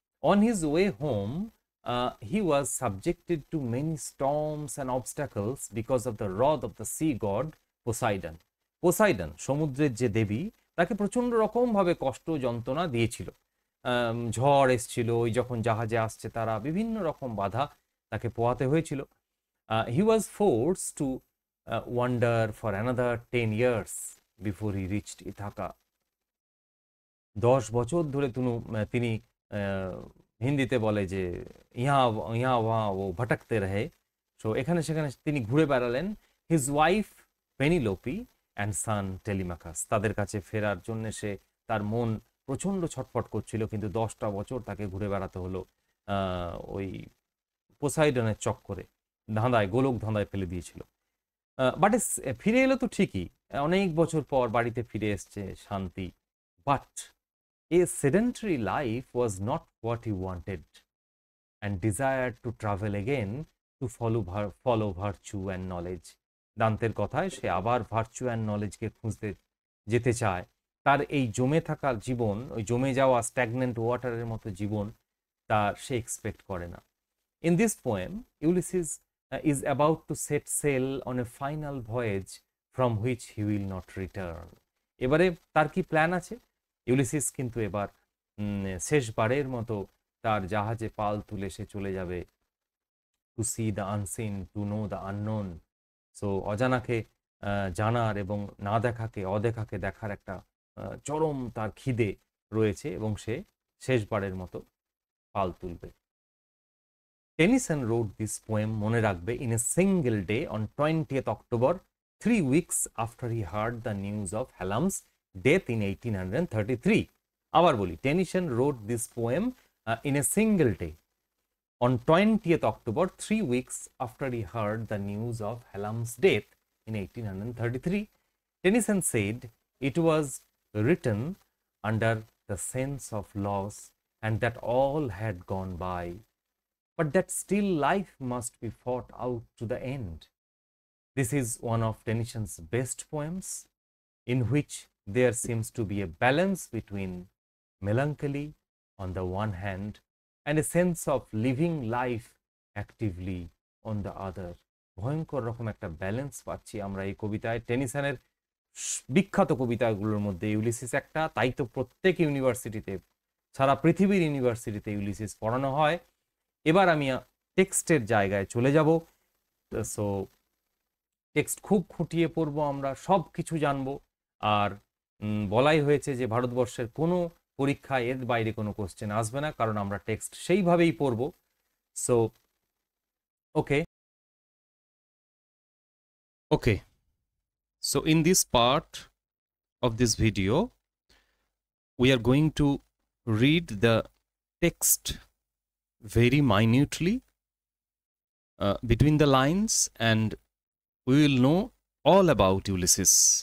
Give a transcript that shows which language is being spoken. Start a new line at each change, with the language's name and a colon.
English: on his way home he was subjected to many storms and obstacles because of the wrath of the sea god Poseidon,
Bangla: সমুদ্রের যে দেবী, তাকে প্রচণ্ড রকমভাবে কষ্ট যন্ত্রণা দিয়েছিল। ঝড় এসছিল, ওই যখন জাহাজে আসছে তারা বিভিন্ন রকম বাধা তাকে পোহাতে হয়েছিল।
English: He was force to wander for another 10 years before he reached Ithaca.
Bangla: 10 বছর ধরে তিনি হিন্দিতে বলে যে
Hindi: ইহা ওয়া ও ভটকতে রহে।
Bangla: সো এখানে সেখানে তিনি ঘুরে বেড়ালেন।
English: his wife Penelope and son Telemachus,
Bangla: তাদের কাছে ফেরার জন্য তার মন প্রচণ্ড ছটফট করছিল, কিন্তু 10টা বছর তাকে ঘুরে বেড়াতে হলো ওই পোসাইডনের চক্করে, গোলক ধাঁধায় ফেলে দিয়েছিল। বাট ফিরে এলো তো ঠিকই, অনেক বছর পর বাড়িতে ফিরে এসছে শান্তি।
English: But a sedentary life was not what he wanted and desire to travel again to follow virtue and knowledge.
Bangla: দান্তের কথায় সে আবার ভার্চু অ্যান্ড নলেজকে খুঁজতে যেতে চায়। তার এই জমে থাকা জীবন, ওই জমে যাওয়া স্ট্যাগনেন্ট ওয়াটারের মতো জীবন তার সে এক্সপেক্ট করে না।
English: In this poem Ulysses is about to set sail on a final voyage from which he will not return.
Bangla: এবারে তার কি প্ল্যান আছে? ইউলিসিস কিন্তু এবার শেষবারের মতো তার জাহাজে পাল তুলে সে চলে যাবে
English: To see the unseen, to know the unknown.
Bangla: So অজানাকে জানার এবং না দেখাকে, অদেখাকে দেখার একটা চরম তার খিদে রয়েছে এবং সে শেষবারের মতো পাল তুলবে।
English: Tennyson wrote this poem,
Bangla: মনে রাখবে,
English: in a single day on 20th October, 3 weeks after he heard the news of Hallam's death in 1833.
Bangla: আবার বলি,
English: Tennyson wrote this poem in a single day on 20th October, 3 weeks after he heard the news of Hallam's death in 1833. Tennyson said it was written under the sense of loss and that all had gone by, but that still life must be fought out to the end. This is one of Tennyson's best poems, in which there seems to be a balance between melancholy on the one hand and a sense of living life actively on the other.
Bangla: ভয়ঙ্কর রকম একটা balance পাচ্ছি আমরা এই কবিতায়। টেনিসনের বিখ্যাত কবিতাগুলোর মধ্যে Ulysses একটা, তাই তো প্রত্যেক ইউনিভার্সিটিতে, সারা পৃথিবীর ইউনিভার্সিটিতে ইউলিসিস পড়ানো হয়। এবার আমি টেক্সটের জায়গায় চলে যাব। সো টেক্সট খুব খুঁটিয়ে পড়বো, আমরা সব কিছু জানবো। আর বলাই হয়েছে যে ভারতবর্ষের কোনো পরীক্ষায় এর বাইরে কোনো কোশ্চেন আসবে না, কারণ আমরা টেক্সট সেইভাবেই পড়বো।
English: So okay, so in this part of this video we are going to read the text very minutely between the lines, and we will know all about Ulysses.